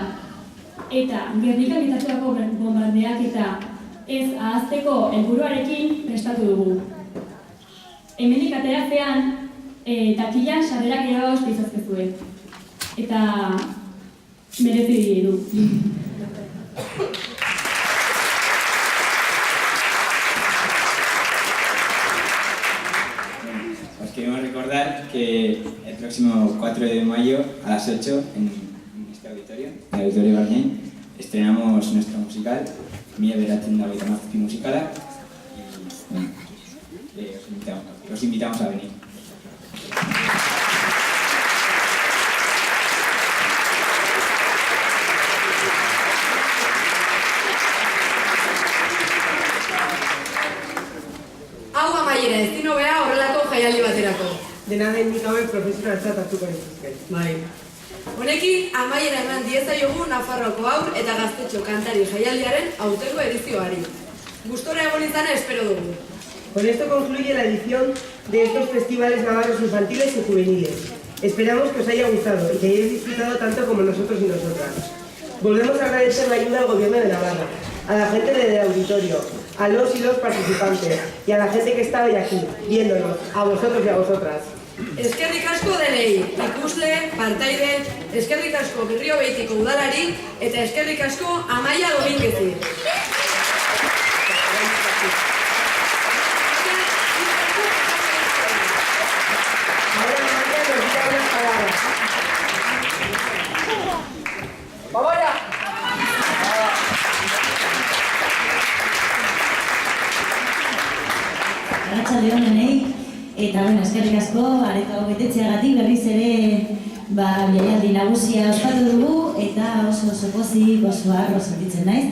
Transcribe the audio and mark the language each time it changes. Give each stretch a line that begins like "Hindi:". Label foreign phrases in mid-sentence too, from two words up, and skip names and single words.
Basque: Eta Gernikan gertatutako bombardeak eta ez ahazteko helburuarekin prestatu dugu. Hemendik ateratzean, takilan sarrerak irabagoz izazkezue. Eta merezi du.
Spanish: Os queremos recordar que el próximo 4 de mayo a las 8 en este auditorio, en el Auditorio Barañain, estrenamos nuestro musical, Mila Beratzen da Hogeita Hamazazpi musikala, y os invitamos a venir.
Basque: Hau amaiera ezin hobea horrelako jaialdi baterako. Dena den nik hauek profesionaltzat hartuko dituzke. Bai. Honekin amaiera eman diezaiogu Nafarroako haur eta gaztetxo kantari jaialdiaren aurtengo edizioari. Gustora egon izana espero dugu.
Spanish: Con esto concluye la edición de estos festivales navarros infantiles y juveniles. Esperamos que os haya gustado y que hayáis disfrutado tanto como nosotros y nosotras. Volvemos a agradecer la ayuda al Gobierno de Navarra, a la gente del auditorio, a los y los participantes y a la gente que está hoy aquí, viéndonos, a vosotros y a vosotras.
Basque: Eskerrik asko denei, ikusle, partaide, eskerrik asko Berriobeitiko udalari eta eskerrik asko Amaia Dominguezi.
Spanish: Ahora Amaia nos dirá unas palabras. ¡Vamos ya!
Basque: Arratsaldeon denei, eta eskerrik asko areto betetzeagatik berriz ere jaialdi nagusia ospatu dugu eta oso pozik, oso harro sentitzen naiz.